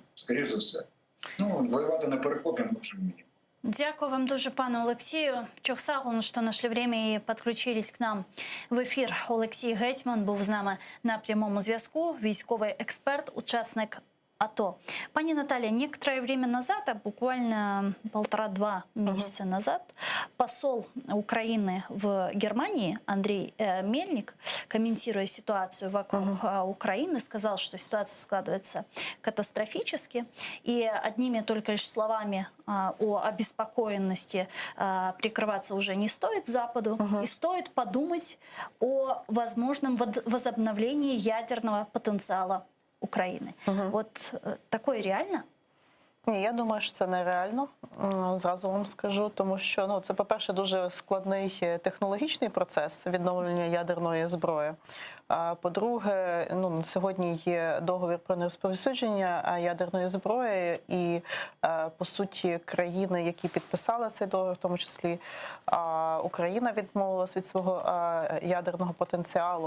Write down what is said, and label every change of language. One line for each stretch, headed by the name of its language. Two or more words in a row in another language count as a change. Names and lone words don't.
Ukrainian: Скоріш за все. Воювати на перекопі ми вже вміємо. Дякую вам дуже, пане Олексію. Чохсагун, що знайшли время і підключились к нам в ефір. Олексій Гетьман був з нами на прямому зв'язку, військовий експерт, учасник АТО.
Russian: Пани Наталья, некоторое время назад, а буквально 1,5-2 месяца назад, посол Украины в Германии Андрей Мельник, комментируя ситуацию вокруг Украины, сказал, что ситуация складывается катастрофически. И одними только лишь словами о обеспокоенности прикрываться уже не стоит Западу. И стоит подумать о возможном возобновлении ядерного потенциала України. От такое реально?
Ukrainian: Ні, я думаю, що це нереально, зразу вам скажу, тому що це, по-перше, дуже складний технологічний процес відновлення ядерної зброї. По-друге, на сьогодні є договір про нерозповсюдження ядерної зброї, і по суті країни, які підписали цей договір, в тому числі Україна відмовилась від свого ядерного потенціалу.